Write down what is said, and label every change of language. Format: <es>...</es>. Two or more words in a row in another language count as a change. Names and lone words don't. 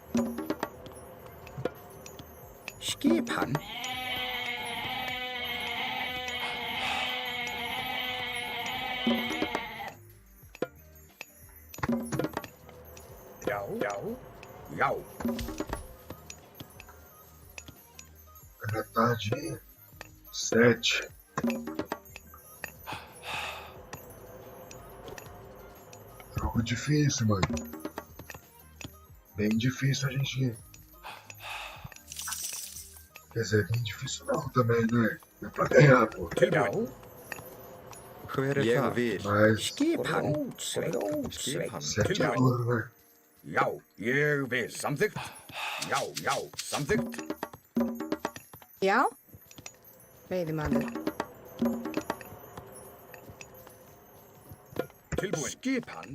<is>Skipan. Já. Já. Era tardinha.</is> <pt>7. Jogo difícil, mano. Bem difícil a gente. Quer dizer, bem difícil não também, né? É pra ganhar, pô.</pt> <is>Tilbúin. Hver er Ég þar? vil.</is> <pt>Mas</pt> <is>Skipan. Grjótsveit.</is> <pt>7 é duro, né?</pt> <is>Já, ég vil. Samþykkt. Já, já, samþykkt. Já. Veiðimaður. Tilbúin. Skipan.</is>